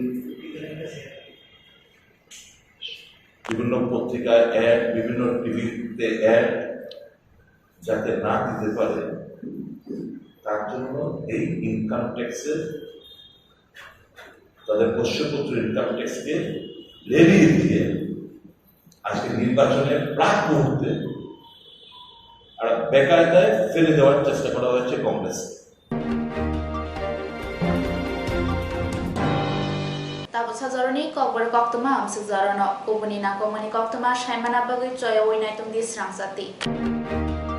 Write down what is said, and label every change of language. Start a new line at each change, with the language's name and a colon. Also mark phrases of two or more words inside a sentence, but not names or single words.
Bangla: বিভিন্ন পত্রিকায় অ্যাড, বিভিন্ন টিভিতে অ্যাড যাতে না দিতে পারে, তার জন্য এই ইনকাম ট্যাক্সের তাদের পোষ্যপুত্র ইনকাম ট্যাক্সকে লেলিয়ে দিয়ে আজকে নির্বাচনের প্রাক মুহূর্তে আর বেকায়দায় ফেলে দেওয়ার চেষ্টা করা হয়েছে কংগ্রেস।
Kok Borok: Tapos sajaroni kokbor koktuma am sajarano kubuni na komani koktuma shaimana bagui choya oinai tum di srangsati.